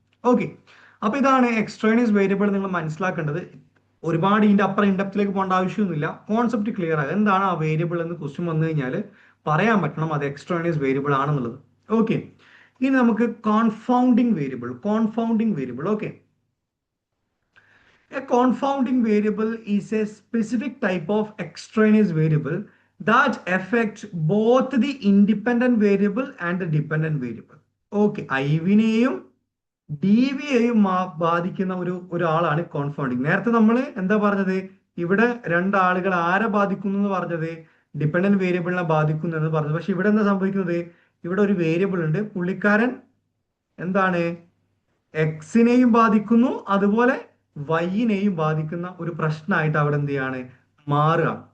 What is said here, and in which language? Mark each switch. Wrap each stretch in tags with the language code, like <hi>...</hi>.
<ml>Okay, അപ്പൊ ഇതാണ് extraneous variable. നിങ്ങൾ മനസ്സിലാക്കേണ്ടത് ഒരുപാട് ഇതിന്റെ അപ്പുറം ഇൻഡെപ്തിലേക്ക് പോകേണ്ട ആവശ്യമൊന്നുമില്ല. കോൺസെപ്റ്റ് ക്ലിയർ ആകുക, എന്താണ് ആ വേരിയബിൾ എന്ന് ക്വസ്റ്റ്യൻ വന്നു കഴിഞ്ഞാൽ പറയാൻ പറ്റണം അത് എക്സ്ട്രാനിയസ് വേരിയബിൾ ആണെന്നുള്ളത്. ഓക്കെ, ഇനി നമുക്ക് confounding variable. Confounding variable, okay.</ml> <en>A confounding variable is a specific type of extraneous variable that affects both the independent variable and the dependent variable.</en> <ml>Okay, ഐവിനെയും D വിയെയും ബാധിക്കുന്ന ഒരാളാണ് കോൺഫൗണ്ടിങ്. നേരത്തെ നമ്മൾ എന്താ പറഞ്ഞത്, ഇവിടെ രണ്ടാളുകൾ ആരെ ബാധിക്കുന്നു എന്ന് പറഞ്ഞത് ഡിപെൻഡന്റ് വേരിയബിളിനെ ബാധിക്കുന്നു എന്ന് പറഞ്ഞത്. പക്ഷെ ഇവിടെ എന്താ സംഭവിക്കുന്നത്, ഇവിടെ ഒരു വേരിയബിൾ ഉണ്ട്, പുള്ളിക്കാരൻ എന്താണ് എക്സിനെയും ബാധിക്കുന്നു അതുപോലെ വൈനെയും ബാധിക്കുന്ന ഒരു പ്രശ്നമായിട്ട് അവിടെ എന്ത് ചെയ്യാണ് മാറുക.</ml>